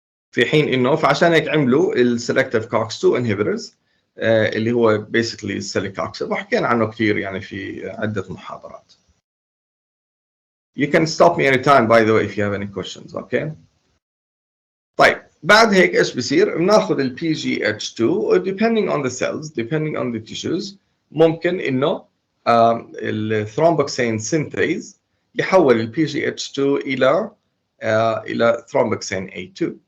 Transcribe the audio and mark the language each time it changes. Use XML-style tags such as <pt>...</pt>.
<ar>في حين انه فعشان هيك عملوا السلكتيف COX2 inhibitors اللي هو basically السيليكوكسib وحكينا عنه كثير يعني في عدة محاضرات.</ar> <en>You can stop me anytime by the way if you have any questions, okay?</en> <ar>طيب بعد هيك ايش بصير؟ بناخذ ال PGH2</ar> <en>depending on the cells, depending on the tissues</en> <ar>ممكن انه الثرومبوكسين synthase يحول ال PGH2 الى ثرومبوكسين A2.</ar>